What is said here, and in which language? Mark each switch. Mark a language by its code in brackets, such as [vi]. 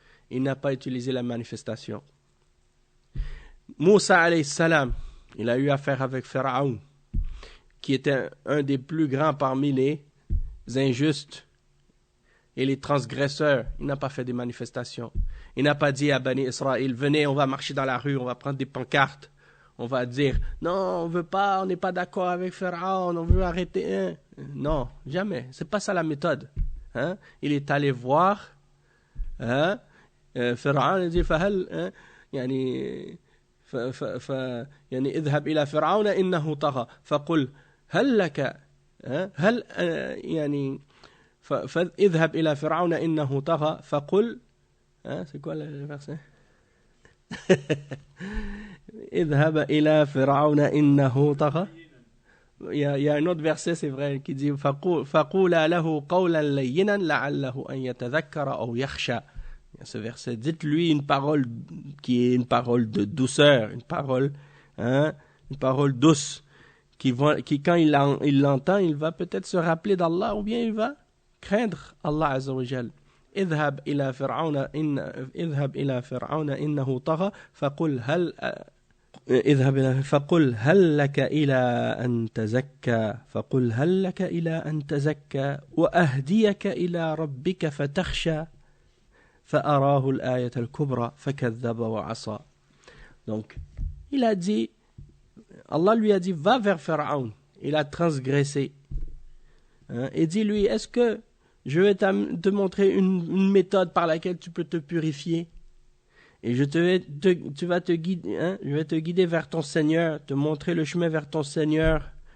[fr] Il n'a pas utilisé la manifestation. Moussa alayhi salam, il a eu affaire avec Pharaon, qui était un des plus grands parmi les injustes et les transgresseurs. Il n'a pas fait des manifestations. Il n'a pas dit à Bani Israël, venez, on va marcher dans la rue, on va prendre des pancartes. On va dire, non, on veut pas, on n'est pas d'accord avec Pharaon, on veut arrêter. Non, jamais. C'est pas ça la méthode. Il est allé voir Pharaon, il dit, [ar] فهل يعني اذهب إلى فرعون إنه طغى فقل هل لك هل يعني اذهب إلى فرعون إنه طغى فقل [fr] c'est quoi le verset [ar] اذهب إلى فرعون إنه طغى. [fr] Il y a un autre verset, c'est vrai, qui dit [ar] فقولا له قولا لينا لعله أن يتذكر أو يخشى. [fr] Ce verset, dites-lui une parole qui est une parole de douceur, une parole douce, qui quand il l'entend, il va peut-être se rappeler d'Allah ou bien il va craindre Allah Azza wa Jal. [ar] اذهب إلى فرعون إنه طغى فقل هل لك إلى أن تزكى وأهديك إلى ربك فتخشى فأراه الآية الكبرى فكذب وعصى. [fr] Donc, Allah lui a dit, va vers Pharaon. Il a transgressé. Et dis-lui, est-ce que je vais te montrer une méthode par laquelle tu peux te purifier? Et je vais te guider vers ton Seigneur, te montrer le chemin vers ton Seigneur.